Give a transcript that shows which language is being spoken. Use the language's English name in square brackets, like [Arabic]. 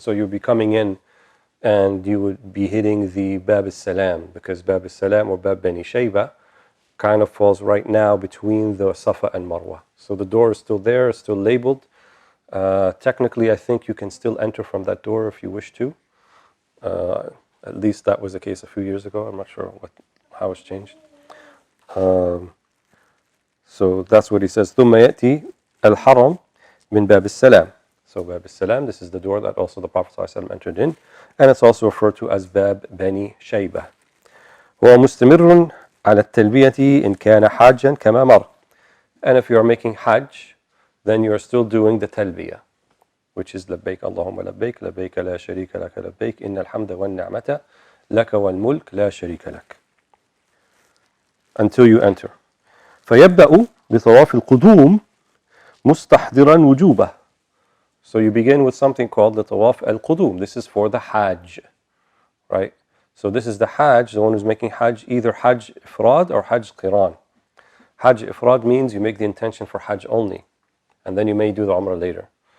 [English] So you'll be coming in and you would be hitting the Bab al-Salam, because Bab al-Salam or Bab Bani Shayba kind of falls right now between the Safa and Marwa. So the door is still there, it's still labeled. Technically, I think you can still enter from that door if you wish to. At least that was the case a few years ago. I'm not sure how it's changed. So that's what he says. [Arabic] ثم يأتي الحرم من باب السلام. [English] So Bab al-Salam, this is the door that also the Prophet ﷺ entered in, and it's also referred to as Bab Bani Shayba. [Arabic] هو مستمر على التلبية إن كان حاجا كما مر. [English] And if you are making Hajj, then you are still doing the talbiyah, which is [Arabic] لبيك اللهم لبيك لبيك لا شريك لك [English] لبيك إن الحمد والنعمة لك والملك لا شريك لك, until you enter. [Arabic] فيبدأ بطواف القدوم مستحضرا وجوبه. [English] So you begin with something called the Tawaf al-Qudum. This is for the Hajj, right? So this is the Hajj, the one who's making Hajj, either Hajj Ifrad or Hajj Qiran. Hajj Ifrad means you make the intention for Hajj only, and then you may do the Umrah later.